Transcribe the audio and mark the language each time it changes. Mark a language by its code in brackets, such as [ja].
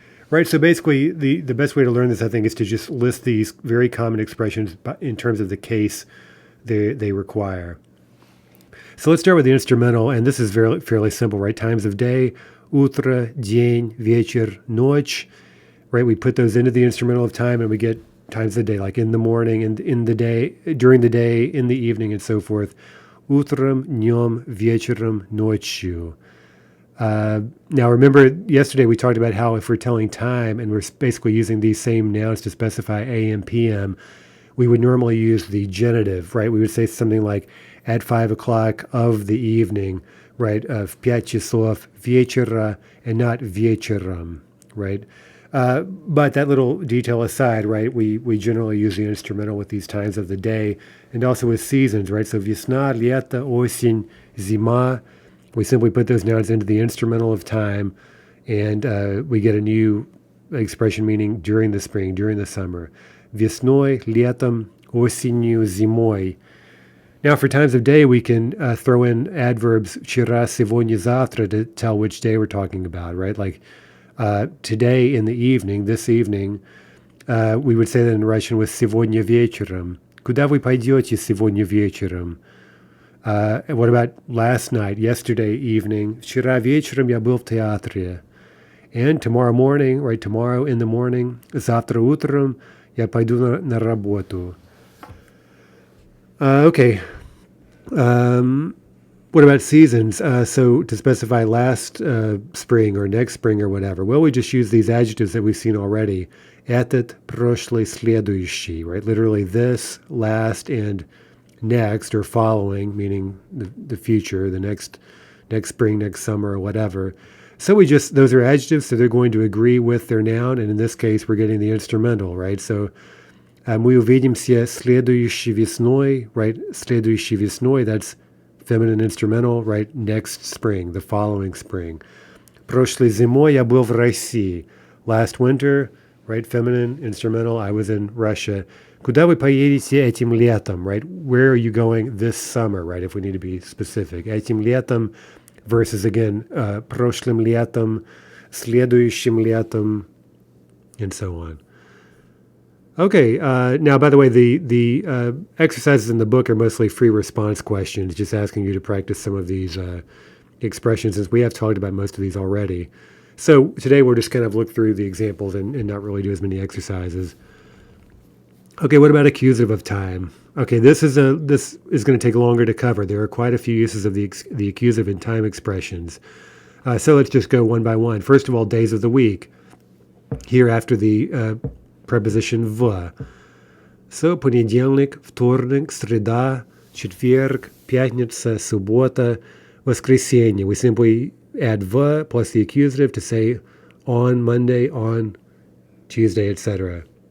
[en] Right, so basically the best way to learn this, I think, is to just list these very common expressions in terms of the case they require. So let's start with the instrumental, and this is fairly simple, right? Times of day, [ru] утро, день, вечер, ночь, [en] right? We put those into the instrumental of time and we get times of the day, like in the morning, and in the day, during the day, in the evening, and so forth. [ru] Утром, днем, вечером, ночью. [en] Now, remember, yesterday we talked about how if we're telling time and we're basically using these same nouns to specify AM, PM, we would normally use the genitive, right? We would say something like at 5 o'clock of the evening, right? [ru] В 5 часов вечера [en] and not [ru] вечером, right? [en] But that little detail aside, right, we generally use the instrumental with these times of the day and also with seasons, right? So [ru] весна, лето, осень, зима. [en] We simply put those nouns into the instrumental of time, and we get a new expression meaning during the spring, during the summer. [ru] Весной, летом, осенью, зимой. [en] Now, for times of day, we can throw in adverbs [ru] вчера, сегодня, завтра [en] to tell which day we're talking about, right? Like today in the evening, this evening, we would say that in Russian with [ru] сегодня вечером. Куда вы пойдете сегодня вечером? [en] What about last night, yesterday evening? [ru] Вчера вечером я был в театре. [en] And tomorrow morning, right, tomorrow in the morning, [ru] завтра утром я пойду на работу. [en] Okay. What about seasons? So to specify last spring or next spring or whatever, well, we just use these adjectives that we've seen already. [ru] Этот, прошлый, следующий, right? [en] Literally this, last, and next or following, meaning the future, the next spring, next summer, or whatever. So those are adjectives, so they're going to agree with their noun, and in this case, we're getting the instrumental, right? So [ru] мы увидимся следующей весной, right? Следующей весной, [en] that's feminine instrumental, right? Next spring, the following spring. [ru] Прошлой зимой я был в России. [en] Last winter, right? Feminine instrumental, I was in Russia. [ru] Куда вы поедете этим летом, right? [en] Where are you going this summer, right? If we need to be specific. [ru] Этим летом [en] versus, again, [ru] прошлым летом, следующим летом, [en] and so on. Okay, now, by the way, the exercises in the book are mostly free response questions, just asking you to practice some of these expressions, since we have talked about most of these already. So today we'll just kind of look through the examples and not really do as many exercises. Okay, what about accusative of time? Okay, this is going to take longer to cover. There are quite a few uses of the accusative in time expressions. So let's just go one by one. First of all, days of the week. Here after the preposition в. [ru] So, понедельник, вторник, среда, четверг, пятница, суббота, воскресенье. [en] We simply add в plus the accusative to say on Monday, on Tuesday, etc.